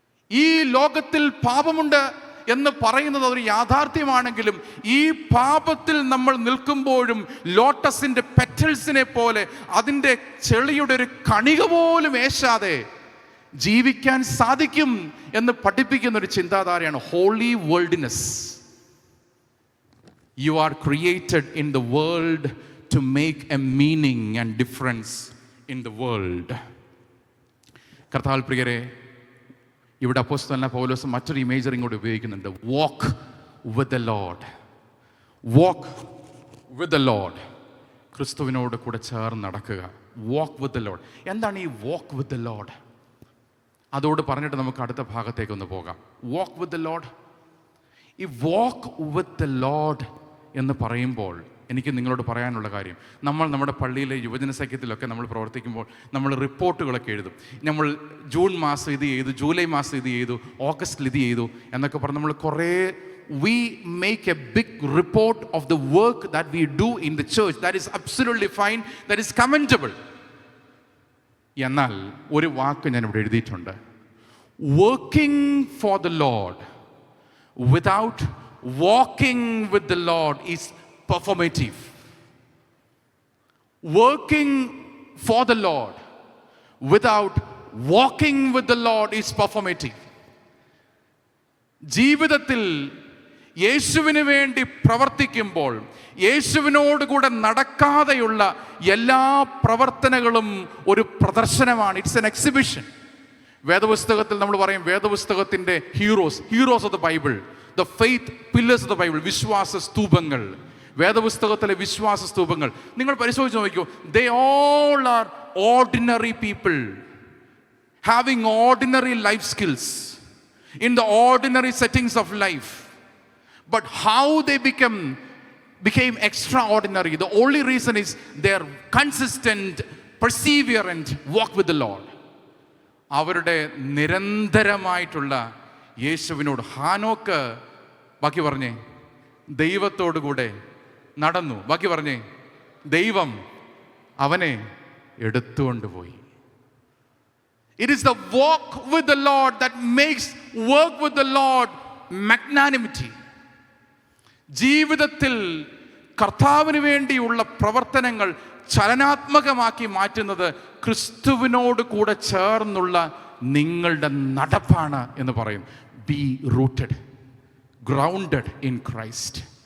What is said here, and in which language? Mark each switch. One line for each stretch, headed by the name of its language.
Malayalam: ഈ ലോകത്തിൽ പാപമുണ്ട് എന്ന് പറയുന്നത് ഒരു യാഥാർത്ഥ്യമാണെങ്കിലും ഈ പാപത്തിൽ നമ്മൾ നിൽക്കുമ്പോഴും ലോട്ടസിന്റെ പെറ്റൽസിനെ പോലെ അതിൻ്റെ ചെളിയുടെ ഒരു കണിക പോലും ഏശാതെ ജീവിക്കാൻ സാധിക്കും എന്ന് പഠിപ്പിക്കുന്ന ഒരു ചിന്താധാരയാണ് holy worldliness.
English: You are created in the world to make a meaning and difference in the world.
Malayalam: കർത്താവിൽ പ്രിയരെ, ഇവിടെ അപ്പോസ്തലനായ പൗലോസ് മറ്റൊരു ഇമേജറി കൂടി ഉപയോഗിക്കുന്നുണ്ട്.
English: Walk with the Lord. Walk with the Lord.
Malayalam: ക്രിസ്തുവിനോട് കൂടെ ചേർന്ന് നടക്കുക.
English: Walk with the Lord.
Malayalam: എന്താണ് ഈ വാക്ക് വിത്ത് ദ ലോർഡ്? അതോട് പറഞ്ഞിട്ട് നമുക്ക് അടുത്ത ഭാഗത്തേക്ക് ഒന്ന് പോകാം.
English: Walk with the Lord.
Malayalam: ഈ വാക്ക് വിത്ത് ദ ലോർഡ് എന്ന് പറയുമ്പോൾ എനിക്ക് നിങ്ങളോട് പറയാനുള്ള കാര്യം, നമ്മുടെ പള്ളിയിലെ യുവജന സഖ്യത്തിലൊക്കെ നമ്മൾ പ്രവർത്തിക്കുമ്പോൾ നമ്മൾ റിപ്പോർട്ടുകളൊക്കെ എഴുതും. നമ്മൾ ജൂൺ മാസം ഇത് ചെയ്തു, ജൂലൈ മാസം ഇത് ചെയ്തു, ഓഗസ്റ്റിൽ ഇത് ചെയ്തു എന്നൊക്കെ പറഞ്ഞ് നമ്മൾ കുറേ
English: we make a big report of the work that we do in the church. That is absolutely fine. That is commendable.
Malayalam: എന്നാൽ ഒരു വാക്ക് ഞാൻ ഇവിടെ എഴുതിയിട്ടുണ്ട്.
English: Working for the Lord without walking with the Lord is performative. Working for the Lord without walking with the Lord is performative.
Malayalam: ജീവിതത്തിൽ യേശുവിന് വേണ്ടി പ്രവർത്തിക്കുമ്പോൾ യേശുവിനോട് കൂടെ നടക്കാതെയുള്ള എല്ലാ പ്രവർത്തനങ്ങളും ഒരു പ്രദർശനമാണ്.
English: It's an exhibition.
Malayalam: വേദപുസ്തകത്തിൽ നമ്മൾ പറയും, വേദപുസ്തകത്തിൻ്റെ
English: heroes of the Bible,
Malayalam: the faith pillars of the Bible, വിശ്വാസ സ്തൂപങ്ങൾ, വേദപുസ്തകത്തിലെ വിശ്വാസ സ്തൂപങ്ങൾ നിങ്ങൾ പരിശോധിച്ച് നോക്കൂ.
English: They all are ordinary people having ordinary life skills in the ordinary settings of life. But how they became extraordinary, the only reason is their consistent, perseverant walk with the Lord.
Malayalam: അവരുടെ നിരന്തരമായിട്ടുള്ള യേശുവിനോട്. ഹാനോക്ക് ബാക്കി പറഞ്ഞേ ദൈവത്തോടു കൂടെ നടന്നു. ബാക്കി പറഞ്ഞേ ദൈവം അവനെ എടുത്തുകൊണ്ടുപോയി.
English: It is the walk with the Lord that makes work with the Lord magnanimity.
Malayalam: ജീവിതത്തിൽ കർത്താവിന് വേണ്ടിയുള്ള പ്രവർത്തനങ്ങൾ ചലനാത്മകമാക്കി മാറ്റുന്നത് ക്രിസ്തുവിനോട് കൂടെ ചേർന്നുള്ള നിങ്ങളുടെ നടപ്പാണ് എന്ന് പറയും.
English: Be rooted, grounded in Christ.